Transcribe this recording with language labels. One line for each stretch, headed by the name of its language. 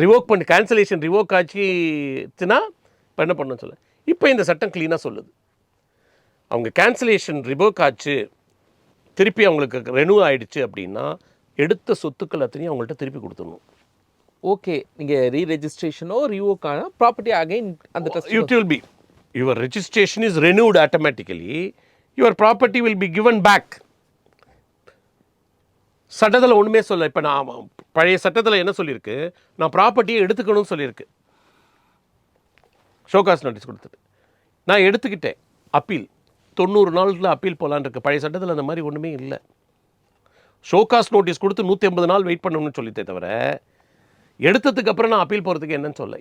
Tamil: Revoke பண்ணி cancellation revoke ஆச்சுன்னா இப்போ என்ன பண்ணணும்னு சொல்ல. இப்போ இந்த சட்டம் க்ளீனாக சொல்லுது, அவங்க கேன்சலேஷன் ரிவோக் ஆச்சு, திருப்பி அவங்களுக்கு ரெனூ ஆகிடுச்சு அப்படின்னா எடுத்த சொத்துக்கள் அத்தனையும் அவங்கள்ட்ட திருப்பி கொடுத்துடணும். ஓகே, நீங்கள் ரீரெஜிஸ்ட்ரேஷனோ ரிவோக்கான ப்ராப்பர்ட்டி அகைன் அந்த
English: it will be your registration is renewed automatically, your property will be given back.
Tamil: சட்டத்தில் ஒன்றுமே சொல்ல. இப்போ நான் பழைய சட்டத்தில் என்ன சொல்லியிருக்கு, நான் ப்ராப்பர்ட்டியை எடுத்துக்கணும்னு சொல்லியிருக்கு. ஷோகாஸ் நோட்டீஸ் கொடுத்துட்டு நான் எடுத்துக்கிட்டேன், அப்பீல் 90 நாளில் அப்பீல் போகலான்னு இருக்கு. பழைய சட்டத்தில் அந்த மாதிரி ஒன்றுமே இல்லை. ஷோகாஸ் நோட்டீஸ் கொடுத்து 180 நாள் வெயிட் பண்ணணும்னு சொல்லித்தே தவிர எடுத்ததுக்கு அப்புறம் நான் அப்பீல் போகிறதுக்கு என்னன்னு சொல்ல.